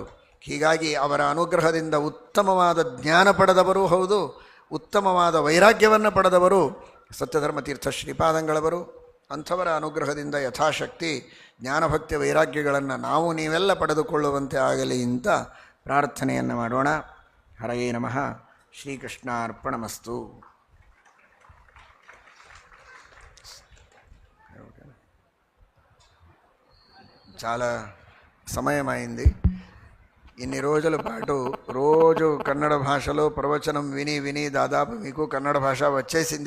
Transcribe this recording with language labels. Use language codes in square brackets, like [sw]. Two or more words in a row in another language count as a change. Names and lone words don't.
[kn] ಹೀಗಾಗಿ ಅವರ ಅನುಗ್ರಹದಿಂದ ಉತ್ತಮವಾದ ಜ್ಞಾನ ಪಡೆದವರು ಹೌದು, ಉತ್ತಮವಾದ ವೈರಾಗ್ಯವನ್ನು ಪಡೆದವರು ಸತ್ಯಧರ್ಮ ತೀರ್ಥ ಶ್ರೀಪಾದಂಗಳವರು. ಅಂಥವರ ಅನುಗ್ರಹದಿಂದ ಯಥಾಶಕ್ತಿ ಜ್ಞಾನಭಕ್ತಿ ವೈರಾಗ್ಯಗಳನ್ನು ನಾವು ನೀವೆಲ್ಲ ಪಡೆದುಕೊಳ್ಳುವಂತೆ ಆಗಲಿ ಅಂತ ಪ್ರಾರ್ಥನೆಯನ್ನು ಮಾಡೋಣ. [sa] ಹರಯೇ ನಮಃ. శ్రీకృష్ణార్పణమస్తు. [te] చాలా సమయమైంది. ఇన్ని రోజుల పాటు రోజు కన్నడ భాషలో ప్రవచనం విని విని దాదాపు మీకు కన్నడ భాష వచ్చేసింది.